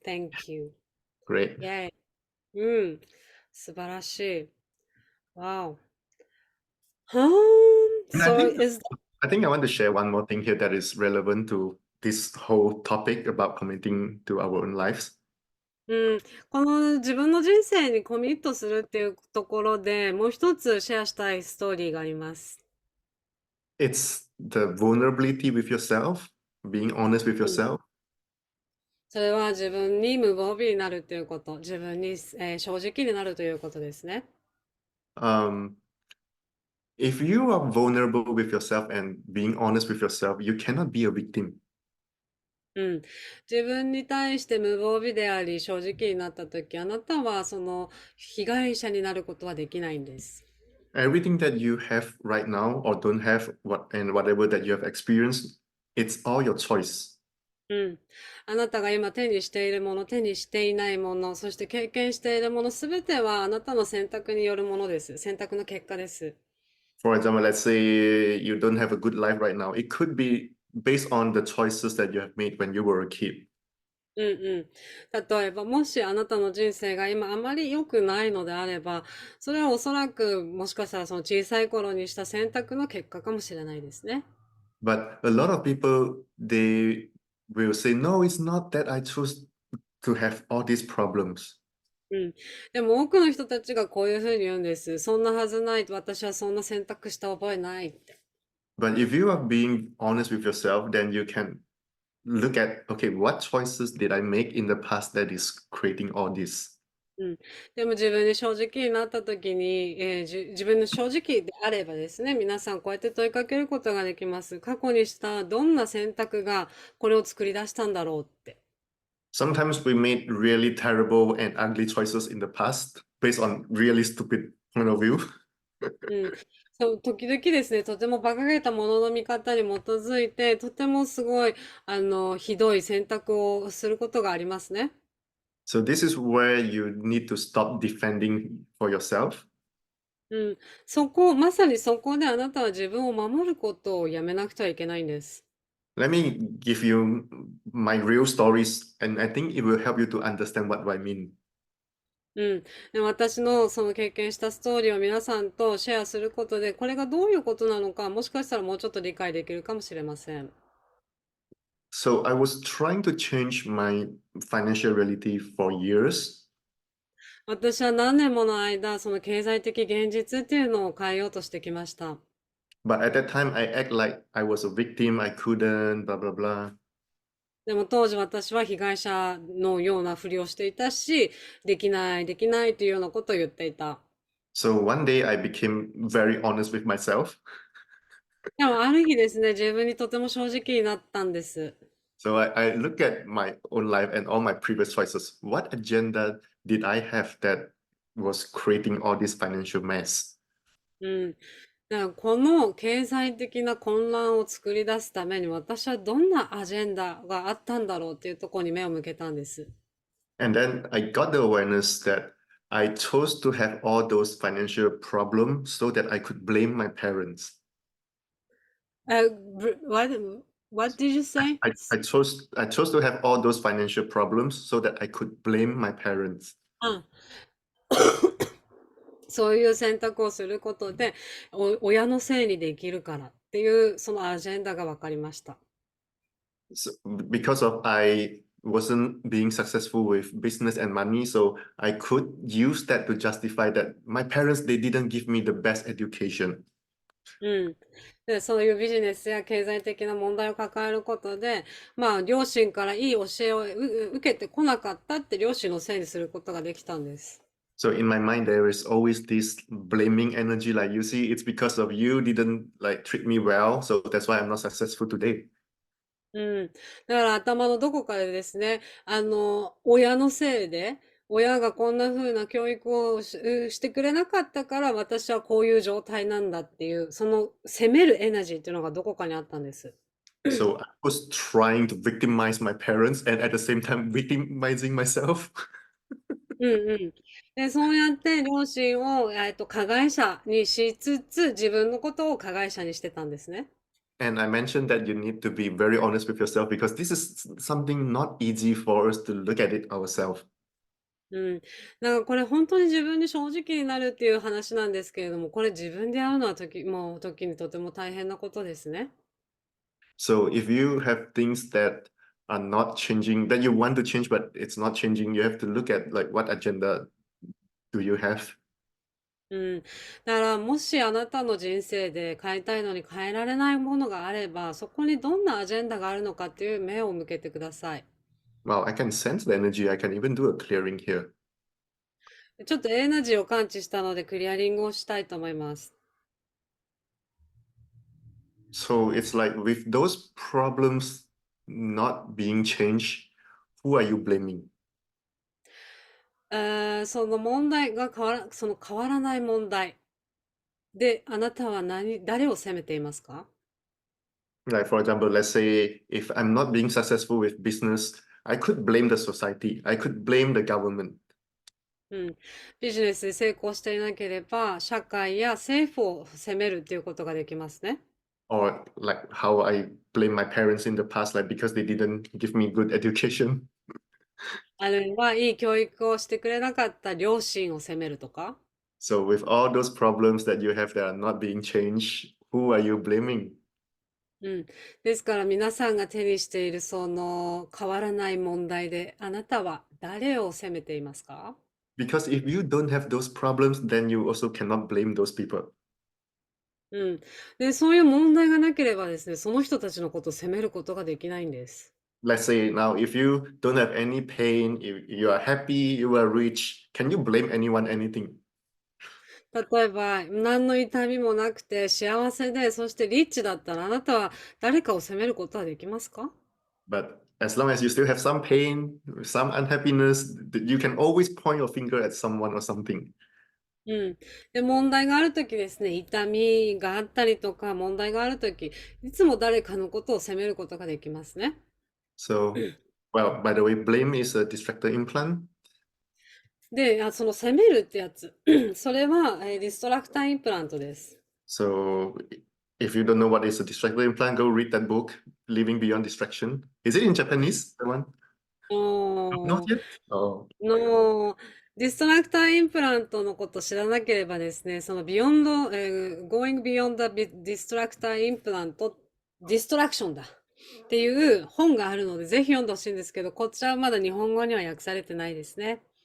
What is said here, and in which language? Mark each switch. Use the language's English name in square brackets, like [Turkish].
[English] Thank you. Great. Yay. [Japanese] うん。素晴らしい。 [English] Wow. And I So think is I think I want to share one more thing here that is relevant to this whole topic about committing to our own lives. [Japanese] うん、この自分の人生にコミットするっていうところでもう一つシェアしたいストーリーがあります。 [English] It's the vulnerability with yourself, being honest with うん、 yourself. [Japanese] それは自分に無防備になるっていうこと、自分に、正直になるということですね。 [English] Um, if you are vulnerable with yourself and being honest with yourself, you cannot be a victim. [Japanese] うん、自分に対して無防備であり正直になった時、あなたはその被害者になることはできないんです。 [English] Everything that you have right now or don't have whatever that you have experienced, it's all your choice. うん。 [Japanese] あなたが今手にしているもの、手にしていないもの、そして経験しているもの、すべてはあなたの選択によるものです。選択の結果です。 [English] For example, let's say you don't have a good life right now. It could be based on the choices that you have made when you were a kid. うんうん。 [Japanese] 例えば、もしあなたの人生が今あまり良くないのであれば、それはおそらくもしかしたらその小さい頃にした選択の結果かもしれないですね。 [English] But a lot of people, they will say, no, it's not that I choose to have all these problems. うん。 [Japanese] でも多くの人たちがこういうふうに言うんです。そんなはずない。私はそんな選択した覚えないって。 [English] But if you are being honest with yourself, then you can look at, okay, what choices did I make in the past that is creating all this? うん。 [Japanese] でも自分に正直になった時に、自分の正直であればですね、皆さんこうやって問いかけることができます。過去にしたどんな選択がこれを作り出したんだろうって。 [English] Sometimes we made really terrible and ugly choices in the past based on really stupid point of view. うん。 [Japanese] そう、時々ですね、とても馬鹿げたものの見方に基づいて、とてもすごい、ひどい選択をすることがありますね。 [English] So this is where you need to stop defending for yourself. うん。 [Japanese] まさにそこであなたは自分を守ることをやめなくてはいけないんです。 [English] Let me give you my real stories, and I think it will help you to understand what I mean. うん。 [Japanese] で、私のその経験したストーリーを皆さんとシェアすることで、これがどういうことなのか、もしかしたらもうちょっと理解できるかもしれません。 [English] So I was trying to change my financial reality for years. [Japanese] 私は何年もの間、その経済的現実っていうのを変えようとしてきました。 [English] But at that time, I act like I was a victim. I couldn't, blah, blah, blah. [Japanese] でも当時私は被害者のようなふりをしていたし、できない、できないというようなことを言っていた。 [English] So one day I became very honest with myself. [Japanese] でもある日ですね、自分にとても正直になったんです。 [English] So I look at my own life and all my previous choices. What agenda did I have that was creating all this financial mess? うん。 [Japanese] だからこの経済的な混乱を作り出すために私はどんなアジェンダがあったんだろうっていうところに目を向けたんです。 [English] And then I got the awareness that I chose to have all those financial problems so that I could blame my parents. What, what did you say? I chose to have all those financial problems so that I could blame my parents. [Japanese] あ、そういう選択をすることで、親のせいにできるからっていうそのアジェンダが分かりました。 [English] So, because of I wasn't being successful with business and money, so I could use that to justify that my parents they didn't give me the best education. うん。 [Japanese] で、そういうビジネスや経済的な問題を抱えることで、まあ、両親からいい教えを受けてこなかったって両親のせいにすることができたんです。 [English] So in my mind, there is always this blaming energy. Like you see, it's because of you didn't like treat me well, so that's why I'm not successful today. うん。 [Japanese] だから頭のどこかでですね、親のせいで、親がこんな風な教育をしてくれなかったから私はこういう状態なんだっていう、その責めるエナジーっていうのがどこかにあったんです。 [English] So I was trying to victimize my parents and at the same time victimizing myself. うんうん。 [Japanese] で、そうやって両親を、加害者にしつつ、自分のことを加害者にしてたんですね。 [English] And I mentioned that you need to be very honest with yourself because this is something not easy for us to look at it ourselves. うん。 [Japanese] なんかこれ本当に自分に正直になるっていう話なんですけれども、これ自分でやるのはもう時にとても大変なことですね。 [English] So if you have things that are not changing, that you want to change, but it's not changing, you have to look at like what agenda do you have? うん。 [Japanese] だからもしあなたの人生で変えたいのに変えられないものがあれば、そこにどんなアジェンダがあるのかっていう目を向けてください。 [English] Well, I can sense the energy. I can even do a clearing here. [Japanese] ちょっとエナジーを感知したのでクリアリングをしたいと思います。 [English] So it's like with those problems not being changed, who are you blaming? [Japanese] その問題がその変わらない問題で、あなたは誰を責めていますか？ [English] Like, for example, let's say if I'm not being successful with business, I could blame the society, I could blame the government, うん。 [Japanese] ビジネスで成功していなければ、社会や政府を責めるっていうことができますね。 [English] or like how I blame my parents in the past, like because they didn't give me good education. [Japanese] あるいは、いい教育をしてくれなかった両親を責めるとか。 [English] So with all those problems that you have that are not being changed, who are you blaming? うん。 [Japanese] ですから皆さんが手にしているその変わらない問題で、あなたは誰を責めていますか？ [English] Because if you don't have those problems, then you also cannot blame those people. うん。 [Japanese] で、そういう問題がなければですね、その人たちのことを責めることができないんです。 [English] Let's say now, if you don't have any pain, if you are happy, you are rich, can you blame anyone anything? [Japanese] 例えば、何の痛みもなくて幸せで、そしてリッチだったら、あなたは誰かを責めることはできますか？ [English] But as long as you still have some pain, some unhappiness, you can always point your finger at someone or something. うん。 [Japanese] で、問題があるときですね、痛みがあったりとか、問題があるとき、いつも誰かのことを責めることができますね。 [English] So, well, by the way, blame is a distractor implant. [Japanese] で、その責めるってやつ、それは、ディストラクターインプラントです。 [English] So, if you don't know what is a distractor implant, go read that book, Living Beyond Distraction. Is it in Japanese, the one? Not おー、 yet? Oh, [Japanese] の、ディストラクターインプラントのこと知らなければですね、そのビヨンド、Going Beyond the Distractor Implant、ディストラクションだっていう本があるので、ぜひ読んでほしいんですけど、こちらはまだ日本語には訳されてないですね。